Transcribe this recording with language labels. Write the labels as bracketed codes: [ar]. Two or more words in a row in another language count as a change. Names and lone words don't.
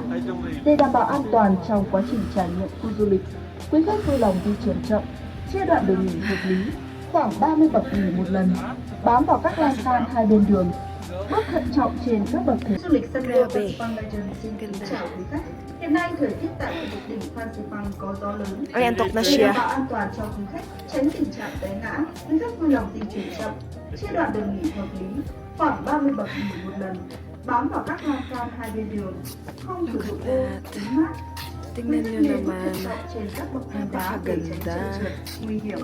[vi] Để đảm bảo an toàn trong quá trình trải nghiệm khu du lịch, quý khách vui lòng di chuyển chậm, chia đoạn đường nghỉ hợp lý, khoảng 30 bậc nghỉ một lần, bám vào các lan can hai bên đường, bước thận trọng trên các bậc thềm. Du lịch sân đua Fansipan Legend xin kính chào quý khách. Hiện nay thời tiết tại khu vực đỉnh Fansipan có gió lớn. [tl] Ay, antok na [vi] Để [tl] siya. [vi] đảm bảo an toàn cho quý khách, tránh tình trạng té ngã, quý khách vui lòng di chuyển chậm, chia đoạn đường nghỉ hợp lý, khoảng 30 bậc nghỉ một lần, bám vào các lan can hai bên đường, không sử dụng ô, kính mát. [tl] Tingnan nyo naman. [vi] Trên các bậc thang đá để tránh [tl] Napakaganda. [vi] trượt trượt, nguy hiểm.